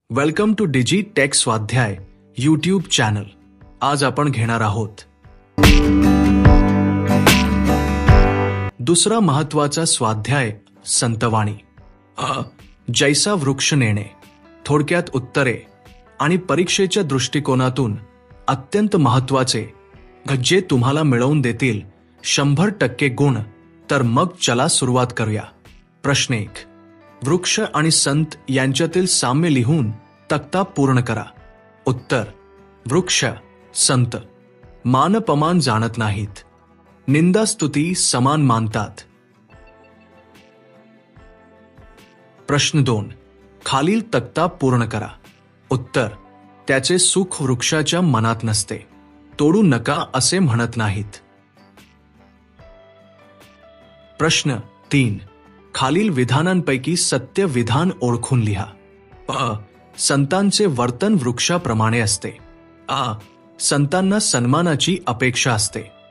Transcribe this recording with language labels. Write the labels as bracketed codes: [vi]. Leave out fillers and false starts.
[en] Welcome to Digi Tech Swadhyay YouTube channel. [mr] आज आपण घेणार आहोत दुसरा महत्वाचा स्वाध्याय संतवाणी। जैसा वृक्ष नेणे, थोडक्यात उत्तरे आणि परीक्षेच्या दृष्टिकोनातून अत्यंत महत्वाचे, जे तुम्हाला मिळवून देतील 100% गुण। तर मग चला सुरुवात करूया। प्रश्न 1, वृक्ष आणि संत यांच्यातील साम्य लिहून तक्ता पूर्ण करा। उत्तर, वृक्ष संत मानपमान जाणत नाहीत, निंदास्तुती समान मानतात। प्रश्न 2, खालील तक्ता पूर्ण करा। उत्तर, त्याचे सुख वृक्षाच्या मनात नसते, तोडू नका असे म्हणत नाहीत। प्रश्न 3, खालील विधानांपैकी सत्य विधान ओळखून लिहा। संतांचे वर्तन वृक्षाप्रमाणे असते। संतांना सन्मानाची अपेक्षा असते।